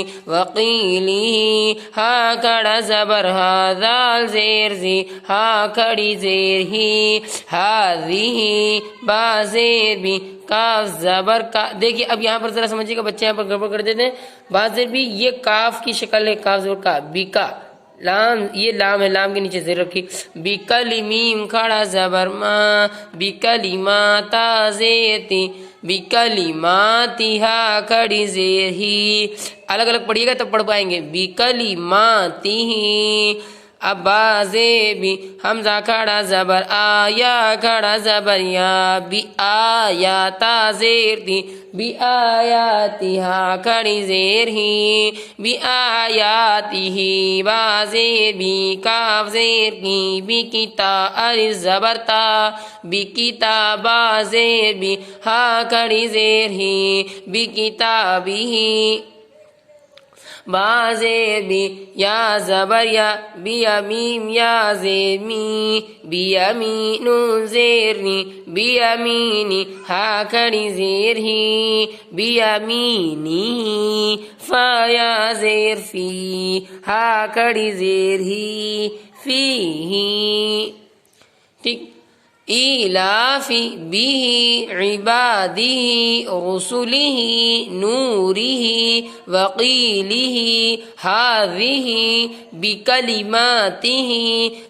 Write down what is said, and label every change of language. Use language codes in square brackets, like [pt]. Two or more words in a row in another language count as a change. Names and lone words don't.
[ur] وقیلی، ہا کھڑا زبر ہا، دال زیر زی، ہا کھڑی زیر ہی، ہاذی، با زیر بھی، کاف زبر کا، دیکھیے اب یہاں پر ذرا سمجھیے گا، بچے یہاں پر گڑبڑ کر دیتے ہیں، با زیر بھی یہ کاف کی شکل ہے، کاف زبر کا، بی کا، لام یہ لام ہے، لام کے نیچے زیر رکھی، بی کلی، میم کھڑا زبر ما، بی کلی ما، تا زیر تی، بی کلی ماتی، ہا کھڑی زیر ہی، الگ الگ پڑھیے گا تب پڑھ پائیں گے، بی کلی ماتی ہی، اب با زیر بھی، حمزہ کھڑا زبر آ، یا کھڑا زبر یا، بی آیا، تا زیر دی، بی آیاتی، ہا کھڑی زیر ہی، بی آیاتی ہی، با زیر بی، کاف زیر کی، بی کی تا، الف زبر تا، بی کی تا، با زیر بی، ہا کھڑی زیر ہی، بی کتابی ہی، با زیر بی، یا زبر یا، بی میم یا زیر می، بی امی، نون زیر نی، بی امینی، ہا کھڑی زیر ہی، بی امینی، فا یا زیر فی، ہا کھڑی زیر ہی، فی ہی، ٹھیک، ایلافی، بھی، عبادی، رسولی، نوری، وقیلی، حاذی، بکلماتی،